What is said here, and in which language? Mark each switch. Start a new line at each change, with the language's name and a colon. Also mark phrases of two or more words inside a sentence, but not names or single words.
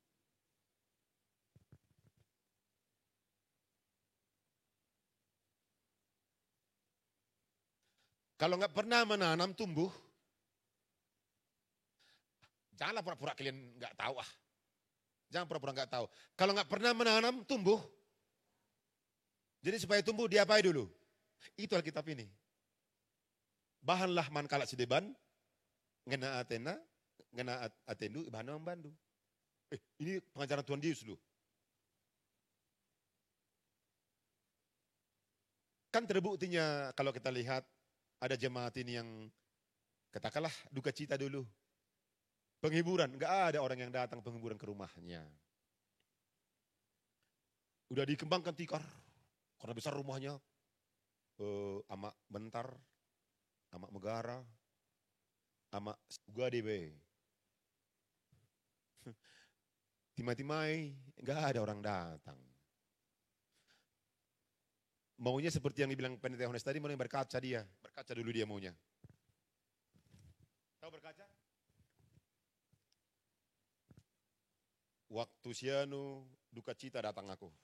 Indonesian: Kalau gak pernah menanam tumbuh, janganlah pura-pura kalian gak tahu ah. Jangan pura-pura gak tahu. Kalau gak pernah menanam tumbuh, jadi supaya tumbuh diapai dulu? Itu Alkitab ini.
Batak Karo: Bahanlah man kalak sideban, ngena atena, ngena atendu, bahan membandu.
Indonesian: Ini pengajaran Tuhan Yesus dulu. Kan terbuktinya kalau kita lihat ada jemaat ini yang katakanlah duka cita dulu. Penghiburan, enggak ada orang yang datang penghiburan ke rumahnya. Udah dikembangkan tikar, karena besar rumahnya.
Batak Karo: Amak bentar, amak megara, amak sugade be. Timai-timai,
Indonesian: enggak ada orang datang. Maunya seperti yang dibilang pendeta Yohanes tadi, mau yang berkaca dia. Berkaca dulu dia maunya. Tahu berkaca? Waktu sianu duka cita datang aku.